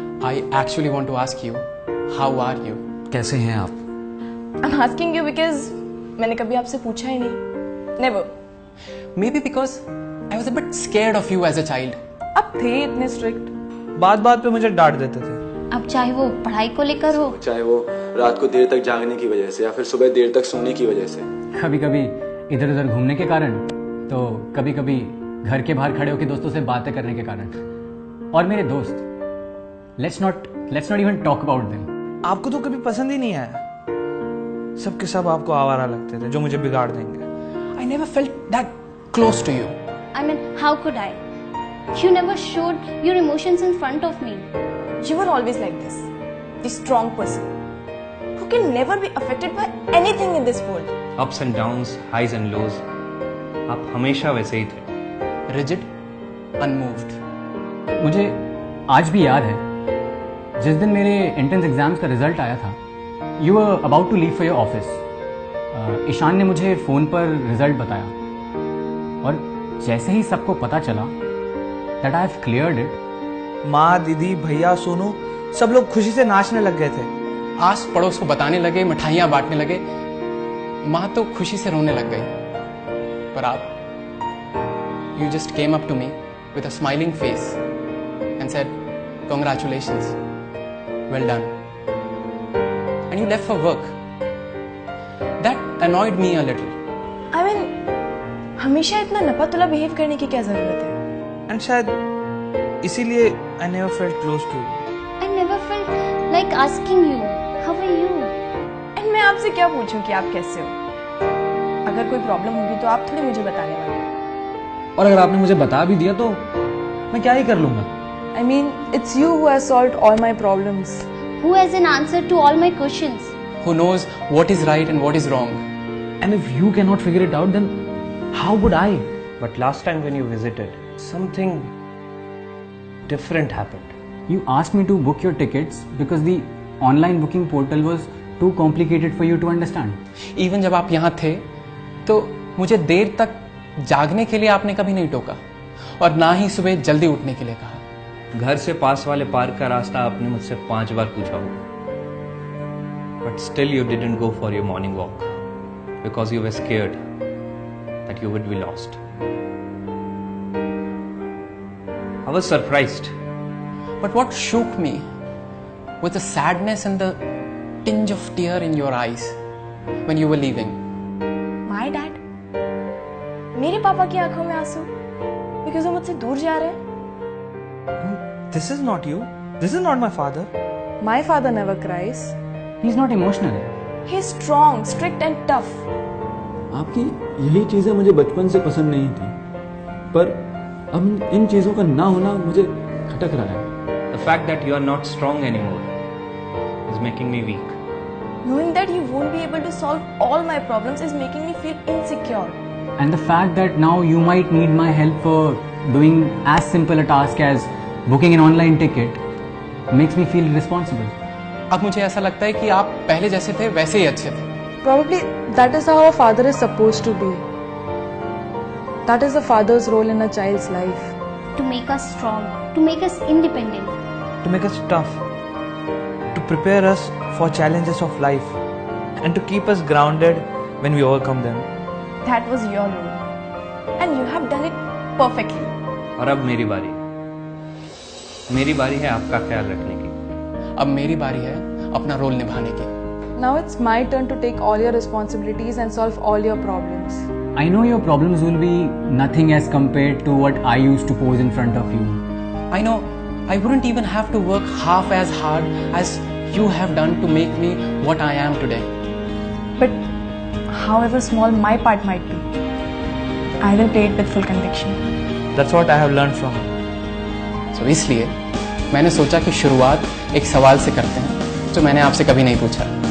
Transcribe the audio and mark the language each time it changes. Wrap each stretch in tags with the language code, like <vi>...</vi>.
<en>I actually want to ask you, how are you?</en> <hi>कैसे हैं आप?</hi> <en>I'm asking you because</en> <hi>मैंने कभी आपसे पूछा ही नहीं.</hi> <en>Never. Maybe because I was a bit scared of you as a child.</en> <hi>आप थे इतने strict. बात बात पे मुझे डांट देते थे. अब चाहे वो पढ़ाई को लेकर हो, चाहे वो रात को देर तक जागने की वजह से या फिर सुबह देर तक सोने की वजह से. कभी कभी इधर उधर घूमने के कारण, तो कभी कभी घर के बाहर खड़े होकर दोस्तों से बातें करने के कारण. और मेरे दोस्त,</hi> <en>let's not even talk about them.</en> <hi>आपको तो कभी पसंद ही नहीं आया. सबके सब आपको आवारा लगते थे जो मुझे बिगाड़ देंगे.</hi> <en>I never felt that close to you. I mean, how could I? You never showed your emotions in front of me. You were always like this. The strong person who can never be affected by anything in this world. Ups and downs, highs and lows,</en> <hi>आप हमेशा वैसे ही थे.</hi> <en>Rigid, unmoved.</en> <hi>मुझे आज भी याद है जिस दिन मेरे एंट्रेंस एग्जाम्स का रिजल्ट आया था.</hi> <en>You were about to leave for your office.</en> <hi>Ishan ने मुझे फ़ोन पर रिजल्ट बताया और जैसे ही सबको पता चला</hi> <en>that I have cleared it,</en> <hi>माँ, दीदी, भैया, सोनू सब लोग खुशी से नाचने लग गए थे. आस पड़ोस को बताने लगे, मिठाइयाँ बांटने लगे. माँ तो खुशी से रोने लग गई. पर आप,</hi> <en>you just came up to me with a smiling face and said, "Congratulations, well done." And you left for work. That annoyed me a little. I mean,</en> <hi>हमेशा इतना नपा-तुला बिहेव करने की क्या जरूरत है?</hi> <en>and</en> <hi>शायद इसीलिए</hi> <en>I never felt close to you. I never felt like asking you, how are you?</en> <hi>And मैं आपसे क्या पूछूं कि आप कैसे हो? अगर कोई प्रॉब्लम होगी तो आप थोड़ी मुझे बताने वाले हो. और अगर आपने मुझे बता भी दिया तो मैं क्या ही कर लूंगा.</hi> <en>I mean, it's you who has solved all my problems. Who has an answer to all my questions? Who knows what is right and what is wrong? And if you cannot figure it out, then how would I? But last time when you visited, something different happened. You asked me to book your tickets because the online booking portal was too complicated for you to understand.</en> <hi>Even जब आप यहाँ थे, तो मुझे देर तक जागने के लिए आपने कभी नहीं टोका और ना ही सुबह जल्दी उठने के लिए कहा. घर से पास वाले पार्क का रास्ता आपने मुझसे 5 बार पूछा होगा.</hi> <en>But still you didn't go for your morning walk because you were scared that you would be lost. I was surprised. But what shook me was the sadness and the tinge of tear in your eyes when you were leaving. My dad?</en> <hi>मेरे पापा की आंखों में आंसू? Because वो मुझसे दूर जा रहे हैं?</hi> <en>This is not you. This is not my father. My father never cries. He's not emotional. He's strong, strict and tough.</en> <hi>आपकी यही चीजें मुझे बचपन से पसंद नहीं थी, पर अब इन चीजों का ना होना मुझे खटक रहा है.</hi> <en>The fact that you are not strong anymore is making me weak. Knowing that you won't be able to solve all my problems is making me feel insecure. And the fact that now you might need my help for doing as simple a task as booking an online ticket makes me feel responsible.</en> <hi>अब मुझे ऐसा लगता है कि आप पहले जैसे थे वैसे ही अच्छे थे.</hi> <en>Probably that is how a father is supposed to be. That is a father's role in a child's life. To make us strong, to make us independent. To make us tough, to prepare us for challenges of life, and to keep us grounded when we overcome them. That was your role. And you have done it perfectly.</en> <hi>और अब मेरी बारी. मेरी बारी है आपका ख्याल रखने की. अब मेरी बारी है अपना रोल निभाने की.</hi> <en>Now it's my turn to take all your responsibilities and solve all your problems. I know your problems will be nothing as compared to what I used to pose in front of you. I know I wouldn't even have to work half as hard as you have done to make me what I am today. But however small my part might be, I will play it with full conviction. That's what I have learned from you.</en> <hi>So इसलिए मैंने सोचा कि शुरुआत एक सवाल से करते हैं जो मैंने आपसे कभी नहीं पूछा.</hi>